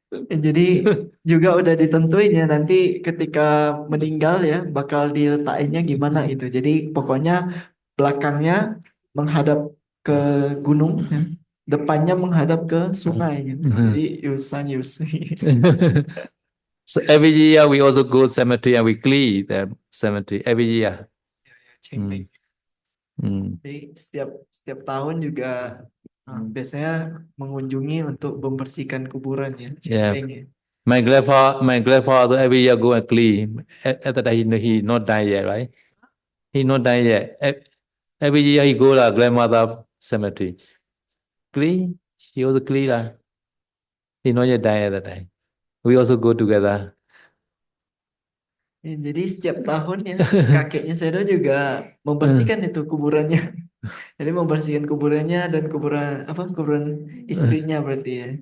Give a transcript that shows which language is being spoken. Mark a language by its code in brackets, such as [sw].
[id] Jadi juga udah ditentuin ya nanti ketika meninggal ya bakal diletakinnya gimana gitu. Jadi pokoknya belakangnya menghadap ke gunung ya. Depannya menghadap ke sungai gitu. Jadi Yusan Yusui. [en] So every year we also go cemetery and we clean the cemetery every year. [zh] Cengpeng. [id] Jadi setiap tahun juga biasanya mengunjungi untuk membersihkan kuburan ya. Cengpeng ya. [en] My grandfather every year go and clean. At that time he not die yet, right? He not die yet. Every year he go to grandmother cemetery. Clean. He also clean lah. He not yet die at that time. We also go together. [id] Ya, jadi setiap tahun ya kakeknya Sedo juga membersihkan itu kuburannya. Jadi membersihkan kuburannya dan kuburan istrinya berarti ya.